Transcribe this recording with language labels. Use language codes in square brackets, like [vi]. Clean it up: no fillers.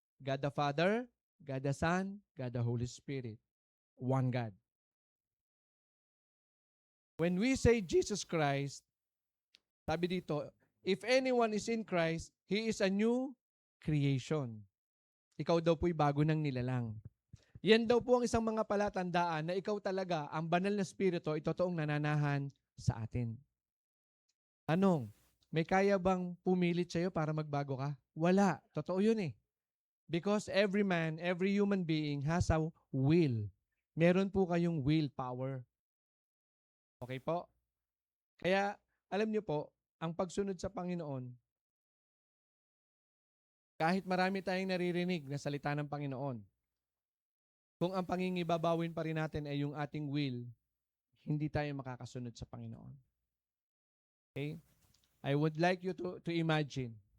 [en] God the Father, God the Son, God the Holy Spirit. One God. When we say Jesus Christ, [tl] sabi dito, [en] if anyone is in Christ, he is a new creation. [tl] Ikaw daw po'y bago ng nilalang. Yan daw po ang isang mga palatandaan na ikaw talaga, ang banal na spirito, ay totoong nananahan sa atin. Anong? May kaya bang pumilit sa'yo para magbago ka? Wala. Totoo yun eh. [en] Because every man, every human being has a will. [tl] Meron po kayong willpower. Okay po? Kaya, alam niyo po, ang pagsunod sa Panginoon, kahit marami tayong naririnig na salita ng Panginoon, kung ang pangingibabawin pa rin natin ay yung ating will, hindi tayo makakasunod sa Panginoon. Okay? [en] I would like you to imagine.